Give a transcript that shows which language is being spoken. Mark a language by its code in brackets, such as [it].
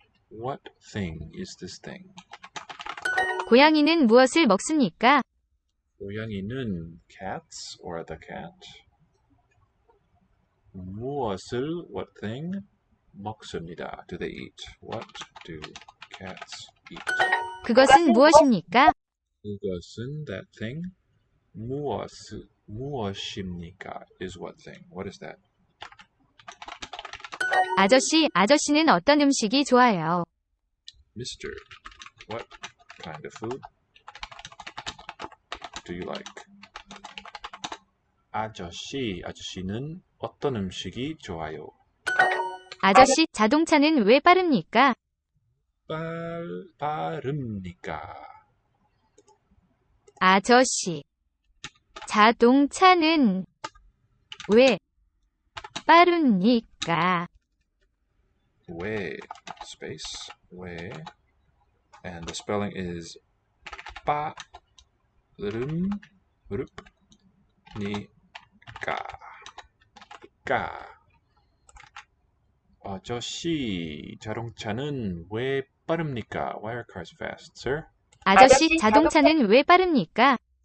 [en] What thing is this thing? [ko] 고양이는 무엇을 먹습니까? 고양이는 [en] cats or the cat? [ko] 무엇을 [en] what thing? [ko] 먹습니다. [en] Do they eat? What do cats eat? [ko] 그것은 무엇입니까? 그것은 [en] that thing. [ko] 무엇입니까? [en] Is what thing? What is that? [ko] 아저씨는 어떤 음식이 좋아요? [en] Mister, what kind of food do you like? [ko] 아저씨는 어떤 음식이 좋아요? 아저씨, 자동차는 왜 빠릅니까? 빠릅니까? 아저씨, 자동차는 왜 빠릅니까? [en] 왜, space, 왜, and the spelling is [ko] 빠릅니까? 아저씨, 자동차는 왜 빠릅니까? [en] Why are cars fast, sir? [ko] 아저씨, 자동차는 왜 빠릅니까?